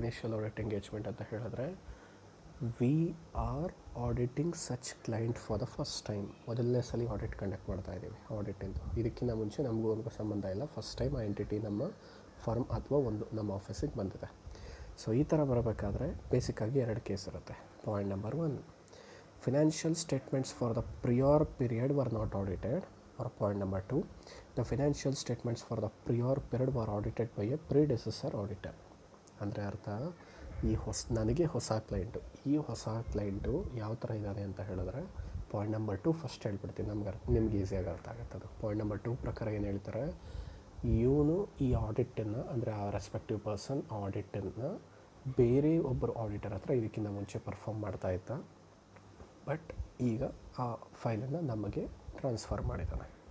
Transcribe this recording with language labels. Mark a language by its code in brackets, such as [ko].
[en] initial audit engagement [kn] ಅಂತ ಹೇಳಿದ್ರೆ, [en] We are auditing such client for the first time. [kn] ಮೊದಲನೇ ಸಲ ಆಡಿಟ್ ಕಂಡಕ್ಟ್ ಮಾಡ್ತಾ ಇದ್ದೀವಿ. ಆಡಿಟಿಂದು ಇದಕ್ಕಿಂತ ಮುಂಚೆ ನಮಗೂ ಒಂದು ಸಂಬಂಧ ಇಲ್ಲ. ಫಸ್ಟ್ ಟೈಮ್ ಆ ಎಂಟಿಟಿ ನಮ್ಮ ಫರ್ಮ್ ಅಥವಾ ನಮ್ಮ ಆಫೀಸಿಗೆ ಬಂದಿದೆ. ಸೊ ಈ ಥರ ಬರಬೇಕಾದ್ರೆ ಬೇಸಿಕ್ಕಾಗಿ 2 ಕೇಸ್ ಇರುತ್ತೆ. [en] Point number 1, financial statements for the prior period were not audited, or point number 2, the financial statements for the prior period were audited by a predecessor auditor. [kn] ಅಂದರೆ ಅರ್ಥ, ನನಗೆ ಹೊಸ ಕ್ಲೈಂಟು, ಈ ಹೊಸ ಕ್ಲೈಂಟು ಯಾವ ಥರ ಇದ್ದಾನೆ ಅಂತ ಹೇಳಿದ್ರೆ, ಪಾಯಿಂಟ್ ನಂಬರ್ 2 ಫಸ್ಟ್ ಹೇಳ್ಬಿಡ್ತೀನಿ, ನಿಮ್ಗೆ ಈಸಿಯಾಗಿ ಅರ್ಥ ಆಗುತ್ತೆ ಅದು. ಪಾಯಿಂಟ್ ನಂಬರ್ 2 ಪ್ರಕಾರ ಏನು ಹೇಳ್ತಾರೆ, ಇವನು ಈ ಆಡಿಟನ್ನು, ಅಂದರೆ ಆ ರೆಸ್ಪೆಕ್ಟಿವ್ ಪರ್ಸನ್ ಆಡಿಟನ್ನು ಬೇರೆ ಒಬ್ಬರು ಆಡಿಟರ್ ಹತ್ರ ಇದಕ್ಕಿಂತ ಮುಂಚೆ ಪರ್ಫಾರ್ಮ್ ಮಾಡ್ತಾ ಇದ್ದ, ಬಟ್ ಈಗ ಆ ಫೈಲನ್ನು ನಮಗೆ ಟ್ರಾನ್ಸ್ಫರ್ ಮಾಡಿದ್ದಾನೆ.